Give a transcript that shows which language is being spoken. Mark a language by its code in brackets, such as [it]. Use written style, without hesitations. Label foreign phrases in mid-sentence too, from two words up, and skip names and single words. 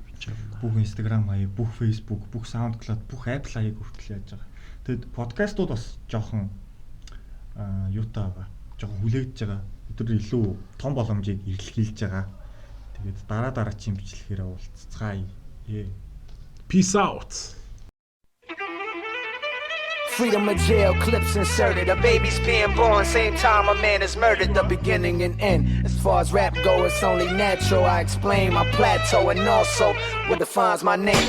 [mn] бүх Instagram хаяа, бүх Facebook, бүх SoundCloud, бүх Apple хаяг хүртэл яаж байгаа. Тэгэд подкастууд бас жоохон юутай байгаа. Жоохон хүлээгдэж байгаа. Өдөр илүү том боломжийг эрэлхийлж байгаа. Тэгээд дараагийн бичлэгээр уулзцгаая. [en] Peace out. Freedom of jail, clips inserted. A baby's being born, same time a man is murdered. The beginning and end. As far as rap go, it's only natural. I explain my plateau and also what defines my name.